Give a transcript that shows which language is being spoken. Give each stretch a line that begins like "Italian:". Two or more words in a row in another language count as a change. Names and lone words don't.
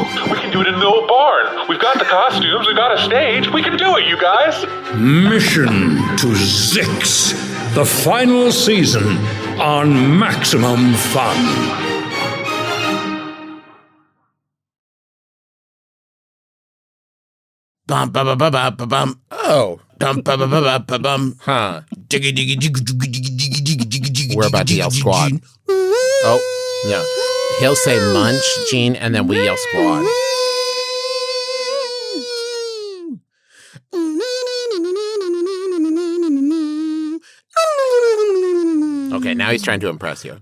English: We can do it in the old barn. We've got the costumes, we've got a stage. We can do it, you guys. Mission to Zix, the final season on Maximum Fun. Bum ba ba ba ba ba bum. Oh, bum ba ba ba ba ba bum. Huh. Diggy diggy diggy diggy diggy diggy diggy diggy diggy. We're about to yell squad. Oh, yeah. He'll say munch, Gene, and then we yell squad. Okay, now he's trying to impress you.